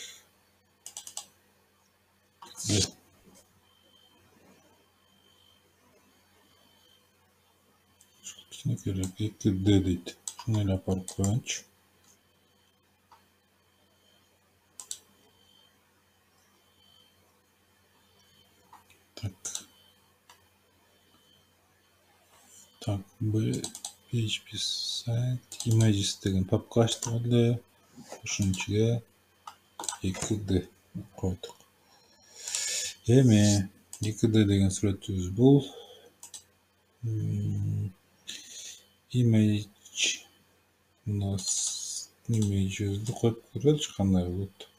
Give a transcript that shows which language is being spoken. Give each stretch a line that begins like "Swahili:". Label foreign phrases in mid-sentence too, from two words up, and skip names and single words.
Kyrgyz: Кичинекей 2D дейт. Шуну эле апарып коеюнчу. Так. Так, PHP site images деген папка ачтык эле. Ошонун ичиге 2D койдук. Эми 2D деген сүрөтүбүз бул. Image images'ди коюп көрөлүчү кандай болот.